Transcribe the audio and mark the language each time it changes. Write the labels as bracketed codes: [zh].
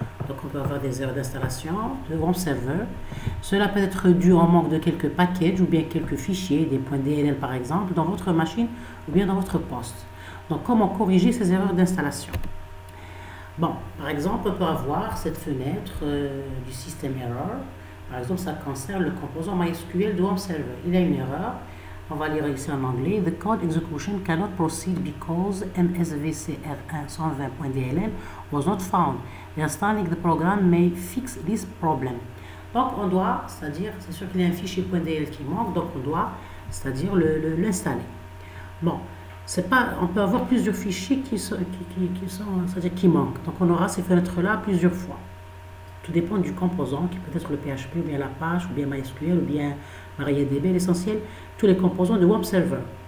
[fr] Donc on peut avoir des erreurs d'installation de Web Server. Cela peut être dû au manque de quelques packages ou bien quelques fichiers, des .dll par exemple, dans votre machine ou bien dans votre poste. Donc comment corriger ces erreurs d'installation? Bon, par exemple, on peut avoir cette fenêtre du system error. Par exemple, ça concerne le composant MySQL de Web Server. Il y a une erreur. On va lire ici en anglais. [en] The code execution cannot proceed because MSVCR1 120.dll was not found. Installing the program may fix this problem. [fr] Donc on doit, c'est-à-dire, c'est sûr qu'il y a un fichier .dll qui manque, donc on doit, c'est-à-dire l'installer. Bon, c'est pas, on peut avoir plusieurs fichiers qui c'est-à-dire qui manquent. Donc on aura ces fenêtres-là plusieurs fois. Tout dépend du composant, qui peut être le PHP, ou bien l'Apache, ou bien MySQL, ou bien MariaDB, l'essentiel, tous les composants de Web Server.